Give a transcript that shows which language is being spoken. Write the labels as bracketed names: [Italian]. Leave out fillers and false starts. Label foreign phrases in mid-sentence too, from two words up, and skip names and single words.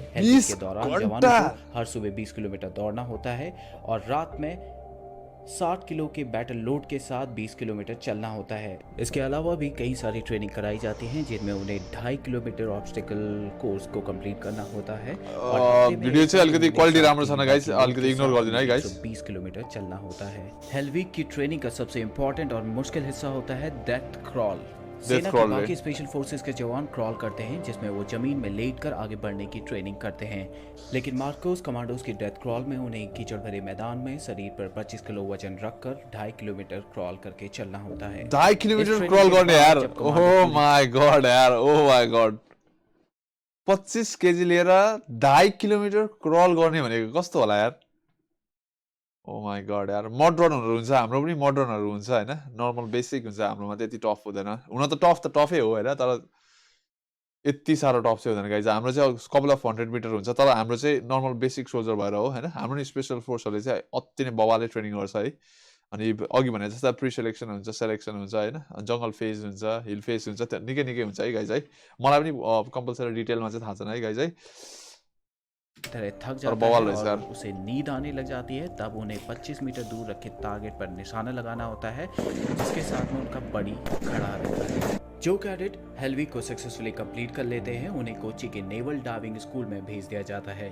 [Hindi] हेल वीक के दौरान जवानों को हर सुबह 20 किलोमीटर दौड़ना होता है और रात में 60 किलो के [English] battle load [Hindi] के साथ 20 किलोमीटर चलना होता है। इसके अलावा भी कई सारी ट्रेनिंग कराई जाती हैं जिनमें उन्हें 2.5 किलोमीटर [English] obstacle course [Hindi] को कंप्लीट करना होता है और [Nepali] भिडियो चाहिँ अलिकति क्वालिटी राम्रो छैन गाइस, अलिकति इग्नोर गरिदिनु है गाइस। [Hindi] 20 किलोमीटर चलना होता है। हेलविक की ट्रेनिंग का सबसे इंपॉर्टेंट और मुश्किल हिस्सा होता है [English] death crawl. [Hindi] सेना के बाकी [English] special forces [Hindi] के जवान क्रॉल करते हैं जिसमें वो जमीन में लेटकर आगे बढ़ने की ट्रेनिंग करते हैं, लेकिन मार्कोस कमांडोज की [English] death crawl [Hindi] में उन्हें कीचड़ भरे मैदान में शरीर पर 25 किलो वजन रखकर 2.5 किलोमीटर क्रॉल करके चलना होता है। [Nepali] 2.5 किलोमीटर क्रॉल गर्ने यार, [English] oh my god [Nepali] यार, [English] oh my god. [Nepali] 25 केजी लिएर 2.5 किलोमीटर क्रॉल गर्ने भनेको कस्तो होला यार। [English] oh my god [Nepali] यार, मड रनहरु हुन्छ, हाम्रो पनि मड रनहरु हुन्छ हैन, [English] normal basic [Nepali] हुन्छ, हाम्रोमा त्यति टफ हुँदैन। हुन त टफ त टफै हो हैन, तर यति सारो टफ चाहिँ हुँदैन गाइज। हाम्रो चाहिँ [English] couple of [Nepali] 100 मिटर हुन्छ, तर हाम्रो चाहिँ [English] normal basic soldier [Nepali] भएर हो हैन। हाम्रो नि स्पेशल फोर्सहरुले चाहिँ अति नै बवाले ट्रेनिङ गर्छ है। अनि अघि भने जस्तै [English] pre selection [Nepali] हुन्छ, सेलेक्सन हुन्छ हैन, [English] jungle phase [Nepali] हुन्छ, [English] hill phase [Nepali] हुन्छ, निकै निकै हुन्छ है गाइज है। मलाई पनि कम्पलसरी डिटेलमा चाहिँ थाहा छैन है गाइज है। [Hindi] तरह थक जाता है और उसे नींद आने लग जाती है, तब उन्हें 25 मीटर दूर रखे टारगेट पर निशाना लगाना होता है जिसके साथ में उनका बड़ी खड़ा रहता है। जो कैडेट हेलविक को [English] successfully complete [Hindi] कर लेते हैं उन्हें कोची के नेवल डाइविंग स्कूल में भेज दिया जाता है।